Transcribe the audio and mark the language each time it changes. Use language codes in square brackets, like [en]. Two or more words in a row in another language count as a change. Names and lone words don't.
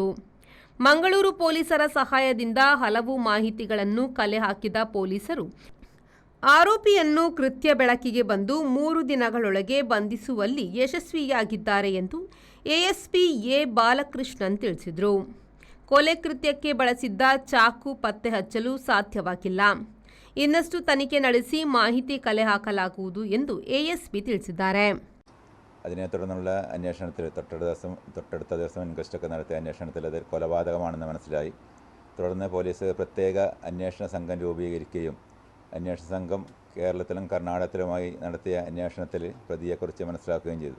[kn] ಮಂಗಳೂರು ಪೊಲೀಸರ ಸಹಾಯದಿಂದ ಹಲವು ಮಾಹಿತಿಗಳನ್ನು ಕಲೆ ಹಾಕಿದ ಪೊಲೀಸರು ಆರೋಪಿಯನ್ನು ಕೃತ್ಯ ಬೆಳಕಿಗೆ ಬಂದು 3 ದಿನಗಳೊಳಗೆ ಬಂಧಿಸುವಲ್ಲಿ ಯಶಸ್ವಿಯಾಗಿದ್ದಾರೆ ಎಂದು ಎಎಸ್ಪಿ ಎ ಬಾಲಕೃಷ್ಣನ್ ತಿಳಿಸಿದರು. ಕೊಲೆ ಕೃತ್ಯಕ್ಕೆ ಬಳಸಿದ್ದ ಚಾಕು ಪತ್ತೆ ಹಚ್ಚಲು ಸಾಧ್ಯವಾಗಿಲ್ಲ. ಇನ್ನಷ್ಟು ತನಿಖೆ ನಡೆಸಿ ಮಾಹಿತಿ ಕಲೆ ಹಾಕಲಾಗುವುದು ಎಂದು ಎಎಸ್ಪಿ ತಿಳಿಸಿದ್ದಾರೆ. [ml] അതിനെ തുടർന്നുള്ള അന്വേഷണത്തിൽ തൊട്ടടുത്ത ദിവസം ഇൻക്വസ്റ്റൊക്കെ നടത്തിയ അന്വേഷണത്തിൽ അത് കൊലപാതകമാണെന്ന് മനസ്സിലായി. തുടർന്ന് പോലീസ് പ്രത്യേക അന്വേഷണ സംഘം രൂപീകരിക്കുകയും അന്വേഷണ സംഘം കേരളത്തിലും കർണാടകത്തിലുമായി നടത്തിയ അന്വേഷണത്തിൽ പ്രതിയെക്കുറിച്ച് മനസ്സിലാക്കുകയും ചെയ്തു.